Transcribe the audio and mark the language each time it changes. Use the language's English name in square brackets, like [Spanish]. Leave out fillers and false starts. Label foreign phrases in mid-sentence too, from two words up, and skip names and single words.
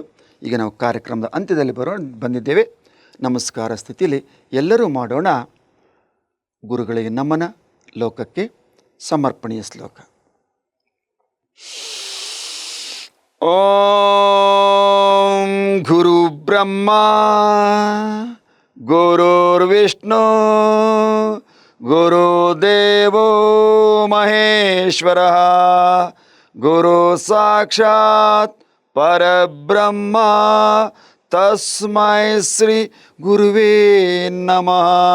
[Kannada] ಈಗ ನಾವು ಕಾರ್ಯಕ್ರಮದ ಅಂತ್ಯದಲ್ಲಿ ಬಂದಿದ್ದೇವೆ. ನಮಸ್ಕಾರ ಸ್ಥಿತಿಯಲ್ಲಿ ಎಲ್ಲರೂ ಮಾಡೋಣ. ಗುರುಗಳಿಗೆ ನಮನ, ಲೋಕಕ್ಕೆ ಸಮರ್ಪಣೆಯ ಶ್ಲೋಕ. [Sanskrit] ಓಂ ಗುರು ಬ್ರಹ್ಮ ಗುರುರ್ವಿಷ್ಣು ಗುರುದೇವೋ ಮಹೇಶ್ವರ ಗುರು ಸಾಕ್ಷಾತ್ ಪರಬ್ರಹ್ಮ ತಸ್ಮೈ ಶ್ರೀ ಗುರುವೇ ನಮಃ.